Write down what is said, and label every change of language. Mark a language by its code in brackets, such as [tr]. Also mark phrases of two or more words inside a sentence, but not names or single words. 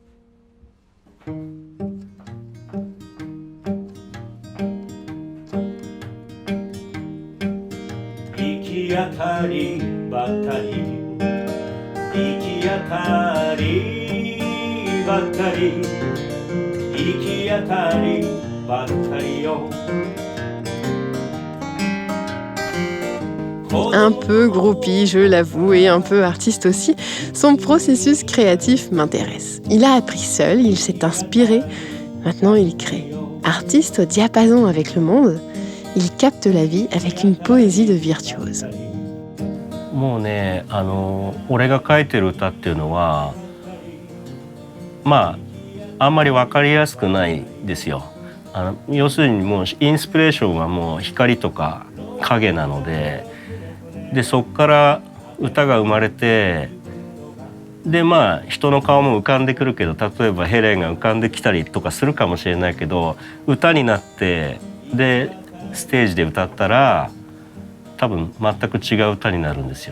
[ja] 行き当たりばったり行き当たりばったり行き当たりばったりよ。 [fr] Un peu groupie, je l'avoue, et un peu artiste aussi, son processus créatif m'intéresse. Il a appris seul, il s'est inspiré, maintenant il crée. Artiste au diapason avec le monde, il capte la vie avec une poésie de virtuose. [ja] もうね、俺が書いてる歌っていうのはまああんまり分かりやすくないですよ。要するにもうインスピレーションはもう光とか影なので、そこから歌が生まれて、でまあ人の顔も浮かんでくるけど、例えばヘレンが浮かんできたりとかするかもしれないけど、歌になってでステージで歌ったら多分全く違う歌になるんですよ。